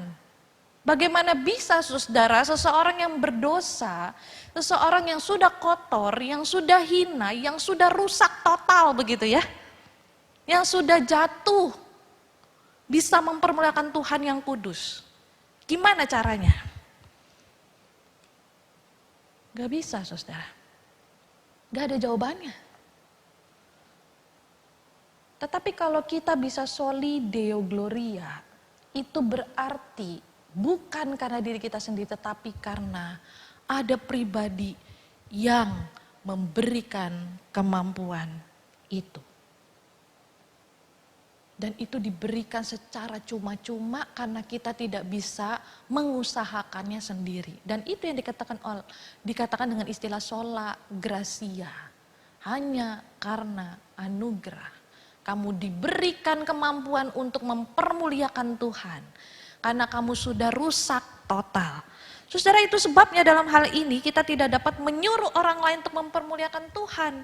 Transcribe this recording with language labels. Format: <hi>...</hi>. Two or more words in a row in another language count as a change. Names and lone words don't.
<id>Bagaimana bisa, saudara, seseorang yang berdosa, seseorang yang sudah kotor, yang sudah hina, yang sudah rusak total begitu ya, yang sudah jatuh, bisa mempermuliakan Tuhan yang kudus? Gimana caranya? Gak bisa, saudara. Gak ada jawabannya. Tetapi kalau kita bisa</id> <la>soli deo gloria,</la> <id>itu berarti bukan karena diri kita sendiri, tetapi karena ada pribadi yang memberikan kemampuan itu. Dan itu diberikan secara cuma-cuma karena kita tidak bisa mengusahakannya sendiri. Dan itu yang dikatakan dengan istilah</id> <la>sola gratia.</la> <id>Hanya karena anugerah. Kamu diberikan kemampuan untuk mempermuliakan Tuhan. Karena kamu sudah rusak total. Saudara, itu sebabnya dalam hal ini kita tidak dapat menyuruh orang lain untuk mempermuliakan Tuhan.</id>